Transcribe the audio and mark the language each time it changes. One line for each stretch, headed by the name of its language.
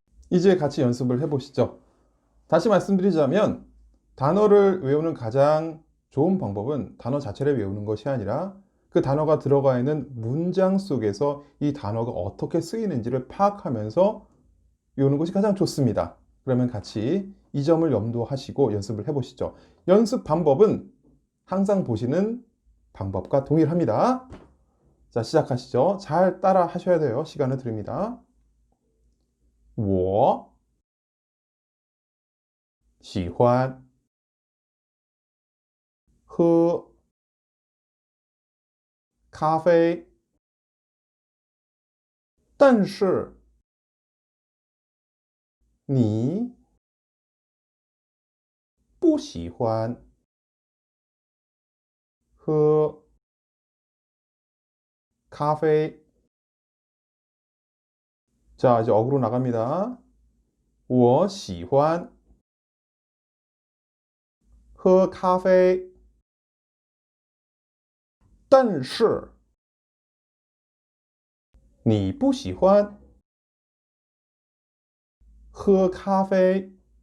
Korean: 이제 같이 연습을 해보시죠. 다시 말씀드리자면 단어를 외우는 가장 좋은 방법은 단어 자체를 외우는 것이 아니라 그 단어가 들어가 있는 문장 속에서 이 단어가 어떻게 쓰이는지를 파악하면서 외우는 것이 가장 좋습니다. 그러면 같이 이 점을 염두하시고 연습을 해보시죠. 연습 방법은 항상 보시는 방법과 동일합니다. 자, 시작하시죠. 잘 따라 하셔야 돼요. 시간을 드립니다.
Chinese: 我喜欢喝咖啡，但是你不喜欢喝咖啡。
Korean: 자, 이제 어그로 나갑니다.
Chinese: 我喜欢喝咖啡，但是你不喜欢喝咖啡。